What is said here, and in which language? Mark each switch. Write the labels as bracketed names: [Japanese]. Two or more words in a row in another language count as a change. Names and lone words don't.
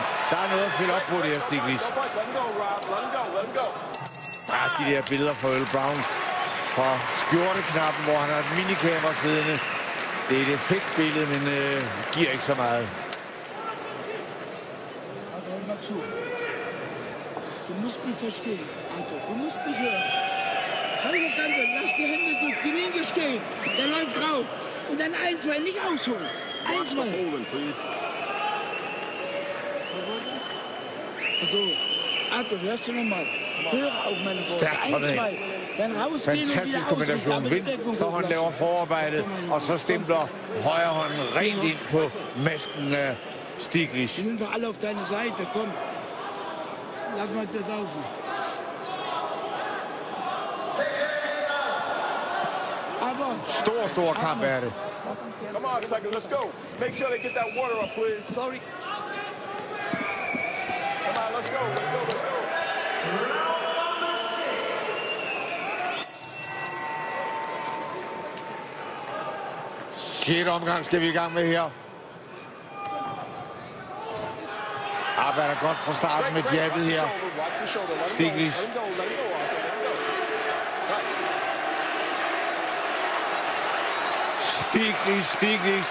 [Danish] Der er noget at fylde op på det her, Stiglitz. De der billeder fra Earl Brown fra skjorteknappen, hvor han har et minikamera siddende. Det er et effektbillede, men giver ikke så meget. [German] Du musst mich verstehen, Arthur. Du musst mich hören. Lass die Hände so die Linie stehen. Der läuft drauf. Und dann 1-2, nicht ausholen. 1-2. Also, Arthur, hörst du nochmal? Hör auf meine Worte. 1-2. Dann rausgehen. [Danish] Fantastisk kombination. Venstrehånd laver forarbejdet, og så stempler højrehånden rent ind på masken af Stiglitz. [German] Die sind doch alle auf deine Seite, komm. Lass mal das laufen. Aber... [Danish] Stor kamp er det. [English] Come on, second, let's go. Make sure they get that water up, please. Sorry. Come on, let's go, let's go, let's go. [Danish] Sjette omgang skal vi i gang med her. Arbejder godt fra starten med jabbet her. Stiglitz. Stiglitz.